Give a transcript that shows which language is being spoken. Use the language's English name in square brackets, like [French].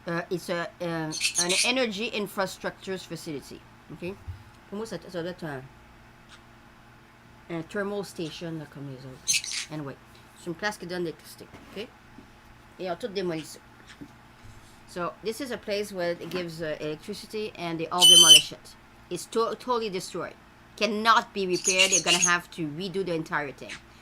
[English] It's an Energy Infrastructures Facility. OK? [French] Pour moi, ça doit être un [English] thermal station, [French] là, comme les autres. Anyway, c'est une place qui donne de l'électricité. OK? Et ils ont tout démoli ça. [English] So, this is a place where it gives electricity and they all demolish it. It's totally destroyed. Cannot be repaired. They're gonna have to redo the entire thing.